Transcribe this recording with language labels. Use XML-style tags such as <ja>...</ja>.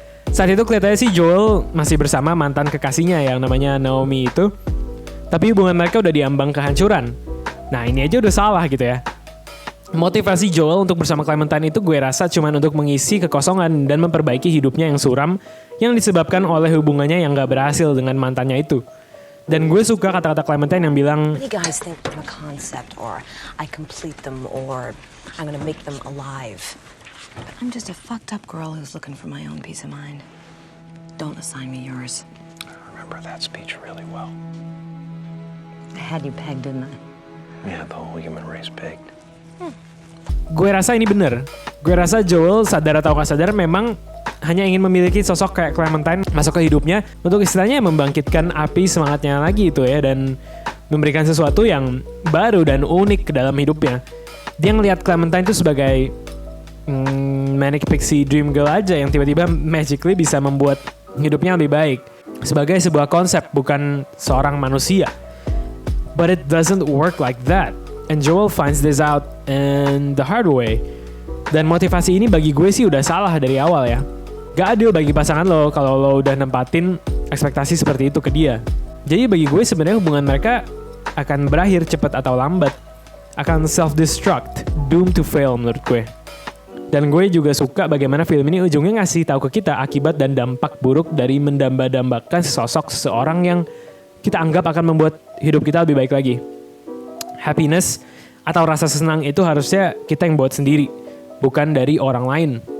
<id>Saat itu kelihatannya sih Joel masih bersama mantan kekasihnya yang namanya Naomi itu, tapi hubungan mereka udah diambang kehancuran. Nah ini aja udah salah gitu ya. Motivasi Joel untuk bersama Clementine itu gue rasa cuma untuk mengisi kekosongan dan memperbaiki hidupnya yang suram yang disebabkan oleh hubungannya yang gak berhasil dengan mantannya itu. Dan gue suka kata-kata Clementine yang bilang,</id> <en>Many guys think I'm a concept, or I complete them, or I'm gonna make them alive. But I'm just a fucked up girl who's looking for my own peace of mind. Don't assign me yours. I remember that speech really well. I had you pegged, didn't I? Yeah, the whole human race pegged.</en> <id>gue rasa ini bener. Gue rasa Joel sadar atau gak sadar memang hanya ingin memiliki sosok kayak Clementine masuk ke hidupnya untuk istilahnya membangkitkan api semangatnya lagi itu ya, dan memberikan sesuatu yang baru dan unik ke dalam hidupnya. Dia ngelihat Clementine itu sebagai manic pixie dream girl aja yang tiba-tiba magically bisa membuat hidupnya lebih baik. Sebagai sebuah konsep, bukan seorang manusia.</id> <en>But it doesn't work like that. And Joel finds this out in the hard way.</en> <id>Dan motivasi ini bagi gue sih udah salah dari awal ya. Gak adil bagi pasangan lo kalau lo udah nempatin ekspektasi seperti itu ke dia. Jadi bagi gue sebenarnya hubungan mereka akan berakhir cepat atau lambat. Akan self-destruct,</id> <en>doomed to fail</en> <id>menurut gue. Dan gue juga suka bagaimana film ini ujungnya ngasih tahu ke kita akibat dan dampak buruk dari mendamba-dambakan sosok seseorang yang kita anggap akan membuat hidup kita lebih baik lagi. Happiness atau rasa senang itu harusnya kita yang buat sendiri, bukan dari orang lain.</id>